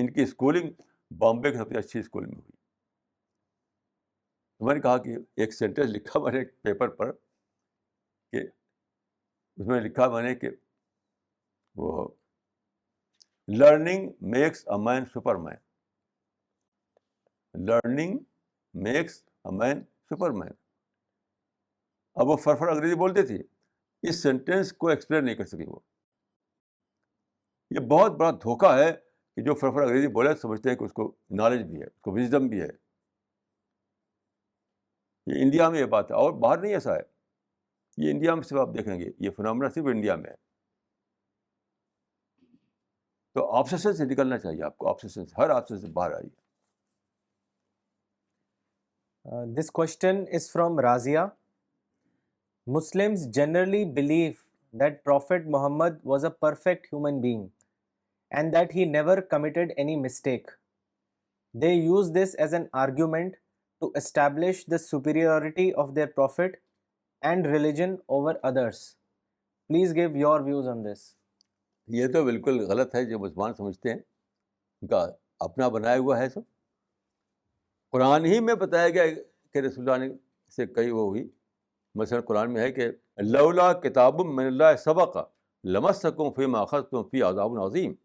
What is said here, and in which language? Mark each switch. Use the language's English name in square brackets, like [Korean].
[Urdu] ان کی اسکولنگ بامبے کے سب سے اچھی اسکول میں ہوئی. میں نے کہا کہ ایک سینٹینس لکھا میں نے ایک پیپر پر, کہ اس میں لکھا میں نے کہ وہ [English] Learning makes a man super man. Learning makes a man super man. [Urdu] اب وہ فرفر انگریزی بولتے تھے, اس سینٹینس کو ایکسپلین نہیں کر سکی وہ. یہ بہت بڑا دھوکہ ہے کہ جو فرفر انگریزی بولے سمجھتے ہیں کہ اس کو نالج بھی ہے, اس کو وزڈم بھی ہے. یہ انڈیا میں یہ بات ہے, اور باہر نہیں ایسا ہے. یہ انڈیا میں صرف آپ دیکھیں گے, یہ فنامنا صرف انڈیا میں ہے. تو آبسیشن سے نکلنا چاہیے آپ کو, آبسیشن سے, ہر آبسیشن سے باہر آئیے. [English] This question is from Razia. Muslims generally believe that Prophet Muhammad was a perfect human being and that he never committed any mistake. They use this as an argument to establish the superiority of their prophet and religion over others. Please give your views on this. [Urdu] یہ تو بالکل غلط ہے جو مسلمان سمجھتے ہیں, ان کا اپنا بنایا ہوا ہے سب. قرآن ہی میں بتایا گیا کہ رسول اللہ نے سے کئی وہ ہوئی. مثلا قرآن میں ہے کہ [Arabic] لولا کتاب من اللہ سبق لمسکم فیما اخذتم فی عذاب عظیم.